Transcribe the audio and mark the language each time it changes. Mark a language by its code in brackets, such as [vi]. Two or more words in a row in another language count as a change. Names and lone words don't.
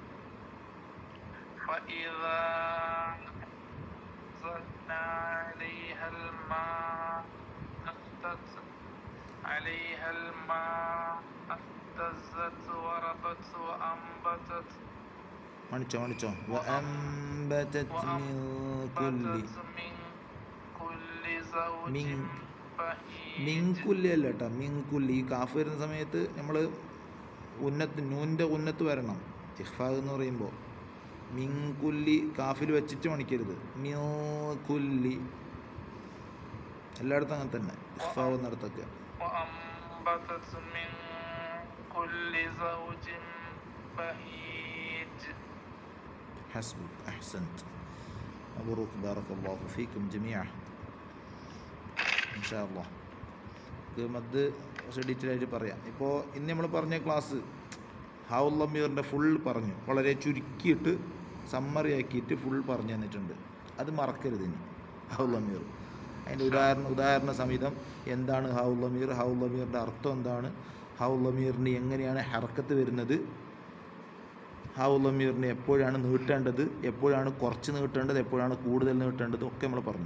[ar] عليها الماء اهتزت وربت وأنبتت وأنبتت من كل زوج [ml] മിൻകുല്ലി അല്ല കേട്ടോ, മിൻകുല്ലി. ഈ കാഫ് വരുന്ന സമയത്ത് നമ്മൾ നൂൻ്റെ ഉന്നത്ത് വരണം. ഇഖ്ഫാ എന്ന് പറയുമ്പോൾ മിൻകുല്ലി കാഫിൽ വെച്ചിട്ട് മണിക്കരുത്. മിൻകുല്ലി എല്ലായിടത്തും അങ്ങനെ തന്നെ ഇഖ്ഫാ എന്നിടത്തൊക്കെ. [ar] وأنبتت من كل زوج بهيج. حسبك أحسنت مبروك بارك الله فيكم جميعا إن شاء الله. [ml] മദ് കുറച്ച് ഡീറ്റെയിൽ ആയിട്ട് പറയാം. ഇപ്പോൾ ഇന്ന് നമ്മൾ പറഞ്ഞ ക്ലാസ് ഹൗൽ ലമീറിൻ്റെ ഫുൾ പറഞ്ഞു, വളരെ ചുരുക്കിയിട്ട് സമ്മറി ആക്കിയിട്ട് ഫുൾ പറഞ്ഞു തന്നിട്ടുണ്ട്. അത് മറക്കരുത് ഇനി. ഹൗൽ ലമീർ അതിൻ്റെ ഉദാഹരണ സഹിതം എന്താണ് ഹൗൽ ലമീർ, ഹൗൽ ലമീറിൻ്റെ അർത്ഥം എന്താണ്, ഹൗൽ ലമീറിന് എങ്ങനെയാണ് ഹർക്കത്ത് വരുന്നത്, ഹൗൽ ലമീറിനെ എപ്പോഴാണ് നീട്ടേണ്ടത്, എപ്പോഴാണ് കുറച്ച് നീട്ടേണ്ടത്, എപ്പോഴാണ് കൂടുതൽ നീട്ടേണ്ടത് ഒക്കെ നമ്മൾ പറഞ്ഞു.